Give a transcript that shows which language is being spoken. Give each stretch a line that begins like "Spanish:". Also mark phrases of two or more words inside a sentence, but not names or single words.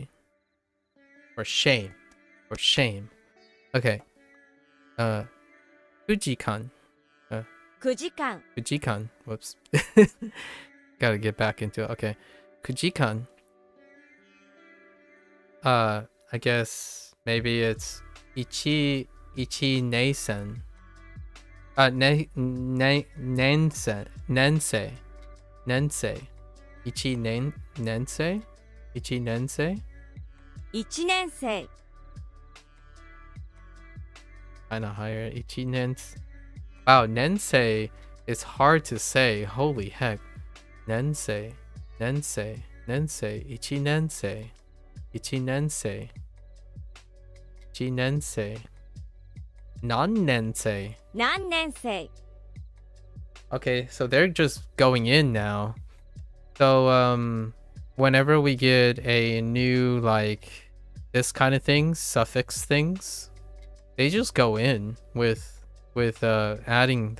English: For shame. For shame. Okay. Fujikan.
Japanese: 9 時間
English: Fujikan. Whoops. Gotta get back into it. Okay. Fujikan. I guess maybe it's
Japanese: いち ねいせん.
English: Nensei.
Japanese: 一年生？一年生? 1年生
English: Kinda higher.
Japanese: 一年生.
English: Wow, nensei is hard to say. Holy heck.
Japanese: 年生。一年生. 一年生. 何年生. 何年生
English: Okay, so they're just going in now. So whenever we get a new, like, this kind of things, suffix things, they just go in with adding the stuff.